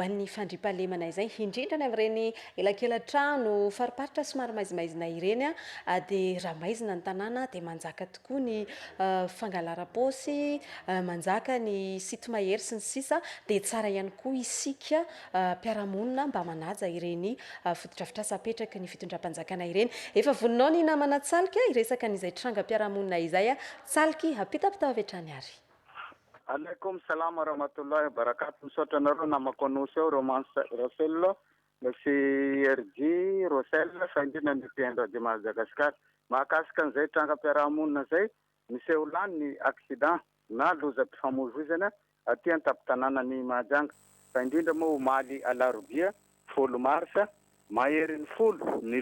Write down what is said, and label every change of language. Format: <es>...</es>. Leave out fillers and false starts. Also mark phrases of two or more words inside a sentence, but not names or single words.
<mg>an'ny fandriam-pahalemana izay indrindra ny amin'ireny elakela-trano fariparitra somary maizimaizina ireny dia raha maizina ny tanàna dia manjaka tokoa ny fangalara-paosy manjaka ny sity mahery sy ny sisa dia tsara ihany koa isika mpiarahamonina mba manaja ireny fotodrafitrasa apetraky ny fitondram-panjakana ireny efa voninao ny namana tsalika iresaka n'izay trangam-piarahamonina izay tsaliky apitapita avy hatrany ary</mg> <ar>عليكم سلام ورحمة الله وبركاته</ar> <mg>misaotra anareo namako anosy eo romance Rosel sy RG Rosel fa indrindra ny mpiaino Radio Madagasikara mahakasika an'izay trangam-piarahamonina zay miseho lany ny accident na loza-pifamoivoizana aty an-tampon-tanàna ny Mahajanga fa indrindra moa omaly alarobia 10 marsa mahery ny 10 ny</mg>